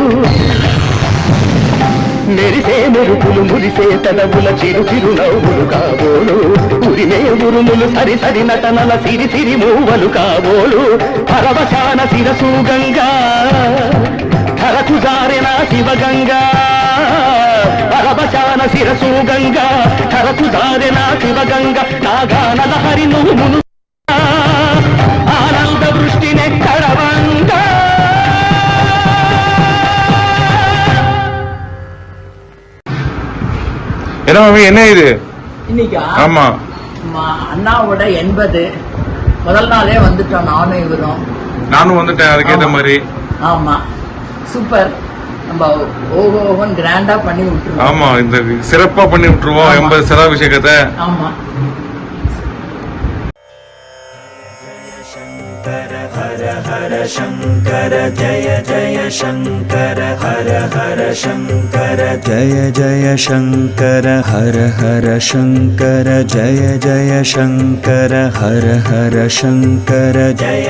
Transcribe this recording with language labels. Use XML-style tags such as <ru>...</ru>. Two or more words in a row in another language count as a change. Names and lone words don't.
<te>మెరిసే మెరుపులు మురిసే పెదవుల చిరు చిరు నవ్వులు కాబోలు ఉరిమే ఉరుములు సరి సరి నటనల సిరి సిరి మూవలు కాబోలు పరవశాన శిరసు గంగా ధరకు జారెన శివగంగా పరవశాన శిరసు గంగా ధరకు జారెన శివగంగా నాగానల హరి నువ్వు మును ఆనంద వృష్టినే కడవంగా</te> <ta>என்ன இது இன்னைக்கா? ஆமா, அண்ணாவோட 80 முதல் நாளே வந்துட்டோம். நானும் வந்துட்டேன். அதுக்கேற்ற மாதிரி ஆமா, சூப்பர். நம்ம ஓகோவன் கிராண்டா பண்ணி விட்டுருவோம். ஆமா, இந்த சிறப்பா பண்ணி விட்டுருவோம் 80 செலாபிஷேகத்தை. ஆமா.</ta> <sa>हर हर शंकर जय जय शंकर हर हर शंकर जय जय शंकर हर हर शंकर जय जय शंकर हर हर शंकर जय</sa>